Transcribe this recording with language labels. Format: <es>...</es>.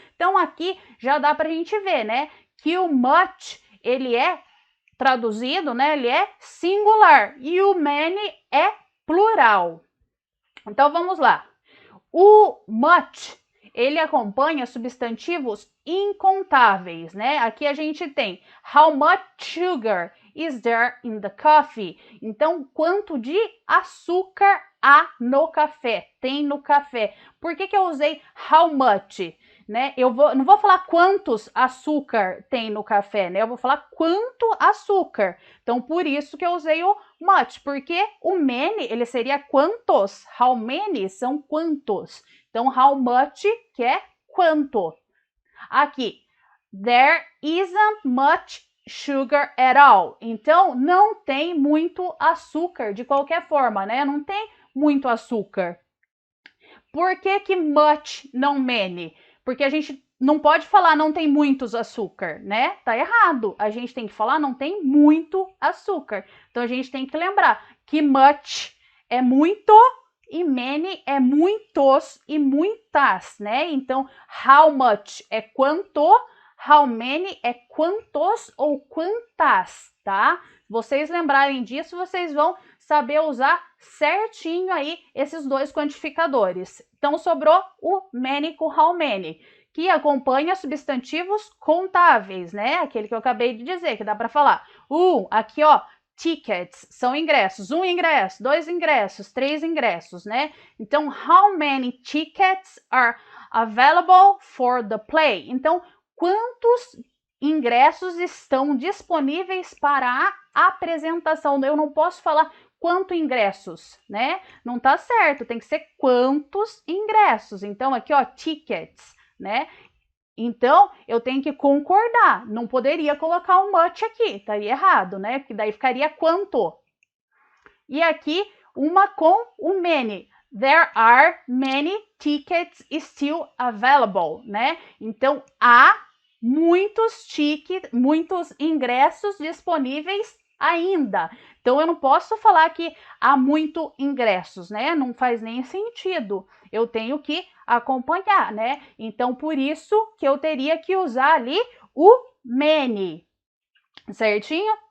<pt>Então aqui já dá para a gente ver, né? Que o much ele é traduzido, né? Ele é singular e o many é plural. Então vamos lá. O much ele acompanha substantivos incontáveis, né? Aqui a gente tem</pt> <en>how much sugar is there in the coffee?</en> <pt>Então, quanto de açúcar há no café? Tem no café. Por que eu usei how much? Né? Não vou falar quantos açúcar tem no café, né? Eu vou falar quanto açúcar. Então, por isso que eu usei o much, porque o many, ele seria quantos. How many são quantos. Então, how much, que é quanto.</pt> <en>Aqui, there isn't much sugar at all.</en> <pt>Então, não tem muito açúcar de qualquer forma, né? Não tem muito açúcar. Por que much, não many? Porque a gente não pode falar não tem muitos açúcar, né? Tá errado. A gente tem que falar não tem muito açúcar. Então, a gente tem que lembrar que much é muito e many é muitos e muitas, né? Então, how much é quanto, how many é quantos ou quantas, tá? Vocês lembrarem disso, vocês vão saber usar certinho aí esses dois quantificadores. Então, sobrou o many com how many, que acompanha substantivos contáveis, né? Aquele que eu acabei de dizer, que dá para falar. Aqui, ó, tickets são ingressos. Um ingresso, dois ingressos, três ingressos, né?</pt> <en>Então, how many tickets are available for the play?</en> <pt>Então, quantos ingressos estão disponíveis para a apresentação? Eu não posso falar quanto ingressos, né? Não tá certo, tem que ser quantos ingressos. Então, aqui, ó, tickets, né? Então, eu tenho que concordar. Não poderia colocar um much aqui, estaria errado, né? Porque daí ficaria quanto. E aqui, uma com o many.</pt> <en>There are many tickets still available, né?</en> <pt>Então, há muitos ingressos disponíveis ainda. Então, eu não posso falar que há muito ingressos, né? Não faz nem sentido. Eu tenho que acompanhar, né? Então, por isso que eu teria que usar ali o many, certinho?</pt>